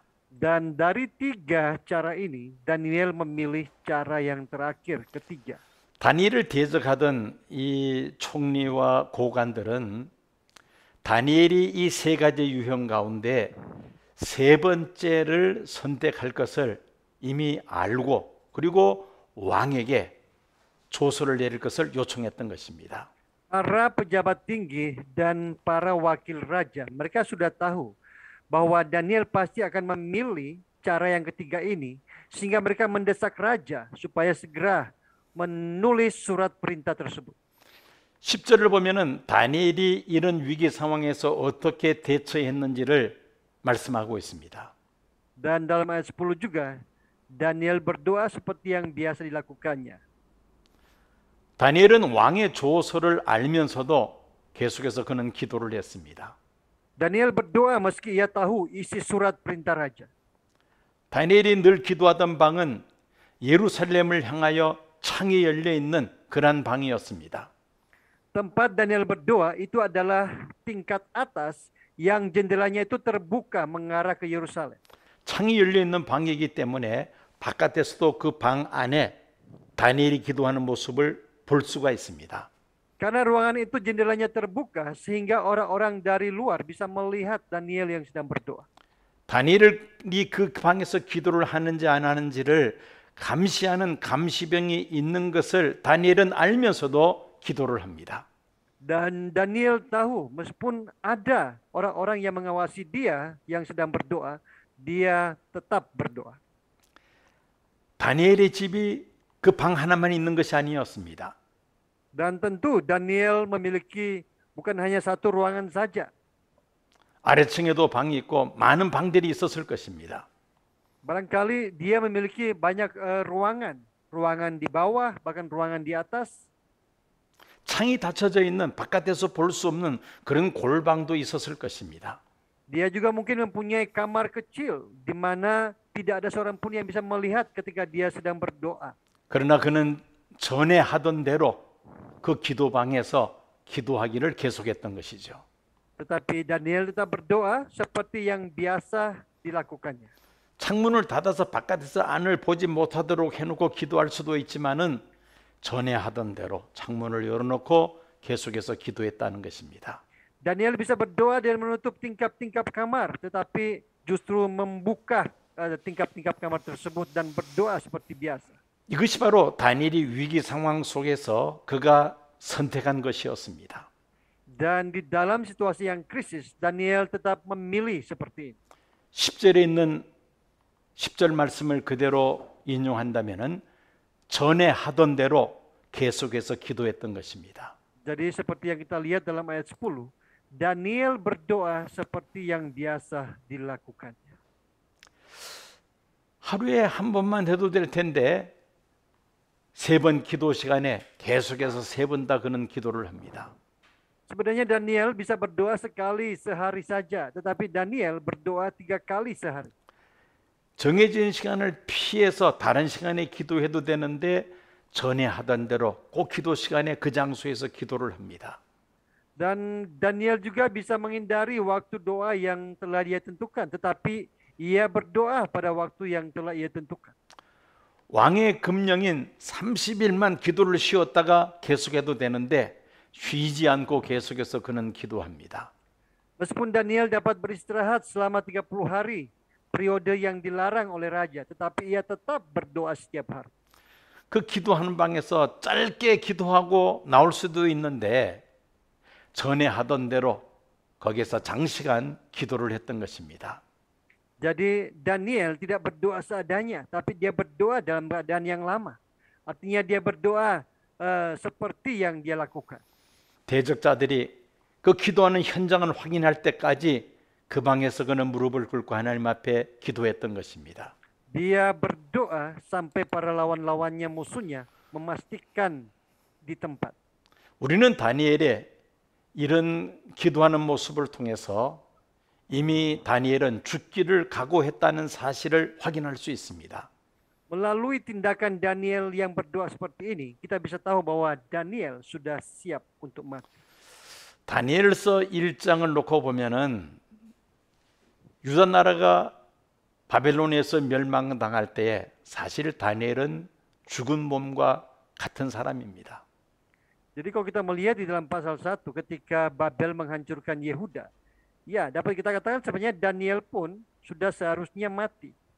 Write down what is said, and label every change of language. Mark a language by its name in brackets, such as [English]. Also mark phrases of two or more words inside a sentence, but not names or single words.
[Indonesian] Dan dari 3 cara ini, Daniel memilih cara yang terakhir, ketiga. [Korean] 다니엘을 대적하던 이 총리와 고관들은 다니엘이 이 세 가지 유형 가운데 세 번째를 선택할 것을 이미 알고 그리고 왕에게 조서를 내릴 것을 요청했던 것입니다. [Indonesian] Para pejabat tinggi dan para wakil raja, mereka sudah tahu bahwa Daniel pasti akan memilih cara yang ketiga ini, sehingga mereka mendesak raja supaya segera menulis surat perintah tersebut. [Korean] 10절을 보면은 다니엘이 이런 위기 상황에서 어떻게 대처했는지를 말씀하고 있습니다. [Indonesian] Dan dalam ayat 10 juga, Daniel berdoa seperti yang biasa dilakukannya. [Korean] 다니엘은 왕의 조서를 알면서도 계속해서 그는 기도를 했습니다. [Indonesian] Daniel berdoa meski ia tahu isi surat perintah raja. [Korean] 다니엘이 늘 기도하던 방은 예루살렘을 향하여 창이 열려 있는 그런 방이었습니다. [Indonesian] Tempat Daniel berdoa itu adalah tingkat atas yang jendelanya itu terbuka mengarah ke Yerusalem. [Korean] 창이 열려 있는 방이기 때문에 바깥에서도 그 방 안에 다니엘이 기도하는 모습을 볼 수가 있습니다. [Indonesian] Karena ruangan itu jendelanya terbuka sehingga orang-orang dari luar bisa melihat Daniel yang sedang berdoa. [Korean] 다니엘이 그 방에서 기도를 하는지 안 하는지를 감시하는 감시병이 있는 것을 다니엘은 알면서도 기도를 합니다. [Indonesian] Dan Daniel tahu meskipun ada orang-orang yang mengawasi dia yang sedang berdoa, dia tetap berdoa. [Korean] 다니엘의 집이 그 방 하나만 있는 것이 아니었습니다. [Indonesian] Dan tentu Daniel memiliki bukan hanya satu ruangan saja. [Korean] 아래층에도 방이 있고 많은 방들이 있었을 것입니다. [Indonesian] Barangkali dia memiliki banyak ruangan. Ruangan di bawah, bahkan ruangan di atas. [Korean] 창이 닫혀져 있는 바깥에서 볼 수 없는 그런 골방도 있었을 것입니다. [Indonesian] Dia juga mungkin mempunyai kamar kecil di mana tidak ada seorang pun yang bisa melihat ketika dia sedang berdoa. [Korean] 그러나 그는 전에 하던 대로 그 기도방에서 기도하기를 계속했던 것이죠. [Indonesian] Tetapi Daniel tetap berdoa seperti yang biasa dilakukannya. [Korean] 창문을 닫아서 바깥에서 안을 보지 못하도록 해놓고 기도할 수도 있지만은 전에 하던 대로 창문을 열어놓고 계속해서 기도했다는 것입니다. [Indonesian] Daniel bisa berdoa dan menutup tingkap-tingkap kamar, tetapi justru membuka tingkap-tingkap kamar tersebut dan berdoa seperti biasa. [Korean] 이것이 바로 다니엘이 위기 상황 속에서 그가 선택한 것이었습니다. [Indonesian] Dan di dalam situasi yang krisis, Daniel tetap memilih seperti ini. [Korean] 10절에 있는 10절 말씀을 그대로 인용한다면은 전에 하던 대로 계속해서 기도했던 것입니다. [Indonesian] Jadi seperti yang kita lihat dalam ayat 10, Daniel berdoa seperti yang biasa dilakukannya. [Korean] 하루에 한 번만 해도 될 텐데 3번 기도 시간에 계속해서 3번 다 그는 기도를 합니다. [Indonesian] Sebenarnya Daniel bisa berdoa sekali sehari saja, tetapi Daniel berdoa 3 kali sehari. [Korean] 정해진 시간을 피해서 다른 시간에 기도해도 되는데 전에 하던 대로 그 기도 시간에 그 장소에서 기도를 합니다. [Indonesian] Dan Daniel juga bisa menghindari waktu doa yang telah dia tentukan, tetapi ia berdoa pada waktu yang telah ia tentukan. [Korean] 왕의 금령인 30일만 기도를 쉬었다가 계속해도 되는데 쉬지 않고 계속해서 그는 기도합니다. [Indonesian] Meskipun Daniel dapat beristirahat selama 30 hari, periode yang dilarang oleh raja, tetapi ia tetap berdoa setiap hari. [Korean] 그 기도하는 방에서 짧게 기도하고 나올 수도 있는데 전에 하던 대로 거기서 장시간 기도를 했던 것입니다. [Indonesian] Jadi Daniel tidak berdoa seadanya, tapi dia berdoa dalam keadaan yang lama. Artinya dia berdoa seperti yang dia lakukan. [Korean] 대적자들이 그 기도하는 현장을 확인할 때까지 그 방에서 그는 무릎을 꿇고 하나님 앞에 기도했던 것입니다. [Indonesian] Dia berdoa sampai para lawan-lawannya musuhnya memastikan di tempat. [Korean] 우리는 다니엘의 이런 기도하는 모습을 통해서 이미 다니엘은 죽기를 각오했다는 사실을 확인할 수 있습니다. [Indonesian] Melalui tindakan Daniel yang berdoa seperti ini, kita bisa tahu bahwa Daniel sudah siap untuk mati. [Korean] 다니엘서 1장을 놓고 보면은 유다 나라가 바벨론에서 멸망당할 때에 사실 다니엘은 죽은 몸과 같은 사람입니다. [Indonesian] Jadi kalau kita melihat di dalam pasal 1 ketika Babel menghancurkan Yehuda, ya dapat kita katakan sebenarnya Daniel pun sudah seharusnya mati.